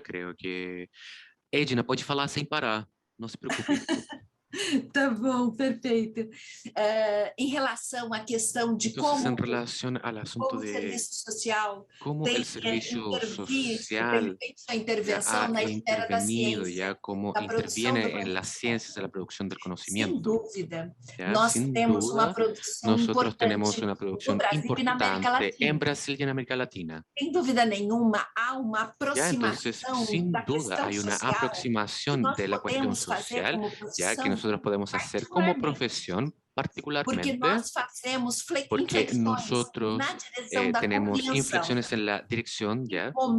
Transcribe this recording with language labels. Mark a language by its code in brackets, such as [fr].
[pt] Creo que Edna pode falar sem parar. Não se preocupe. Tá bom, perfeito. Em relação à questão de como o serviço social tem feito a intervenção na esfera da ciência, como da produção [es] interviene en las ciencias de la producción del conocimiento. [pt] Sem dúvida. Nós temos uma produção importante no Brasil e na América Latina. [es] En Brasil y en América Latina. [pt] Sem dúvida nenhuma, há uma aproximação da questão [es] hay una social aproximación de la cuestión social, ya que nosotros podemos hacer como profesión, particularmente porque nosotros tenemos inflexiones en la dirección, ¿ya?